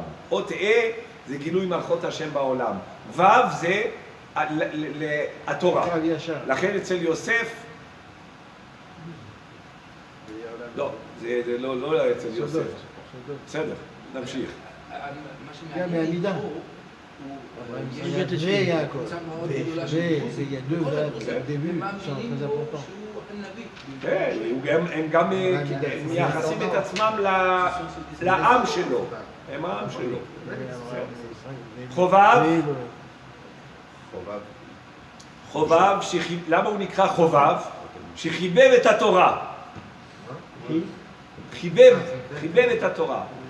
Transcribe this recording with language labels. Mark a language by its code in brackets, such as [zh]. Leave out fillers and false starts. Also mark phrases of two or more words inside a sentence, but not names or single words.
[he] אות זה גילוי מלכות השם בעולם. ו' זה התורה. לכן אצל יוסף, לא, זה לא היה אצל יוסף. בסדר, נמשיך. גם מהמידה. [fr] Il y a deux verbes au début qui sont très importants. [he] כן, הם גם מייחסים את עצמם לעם שלו. הם העם שלו. חובב, למה הוא נקרא חובב? שחיבב את התורה. חיבב את התורה.